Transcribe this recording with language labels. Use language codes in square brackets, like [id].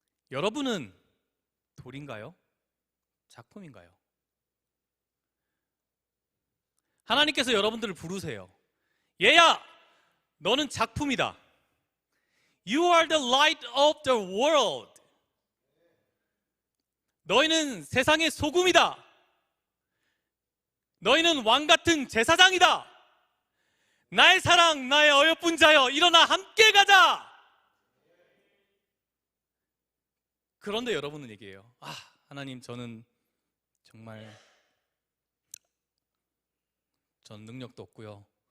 [ko] 여러분은 돌인가요? 작품인가요? 하나님께서 여러분들을 부르세요. 얘야, 너는 작품이다. [en] You are the light of the world. [ko] 너희는 세상의 소금이다. 너희는 왕 같은 제사장이다. 나의 사랑, 나의 어여쁜 자여, 일어나 함께 가자. 그런데 여러분은 얘기해요. 하나님, 저는 정말 전 능력도 없고요.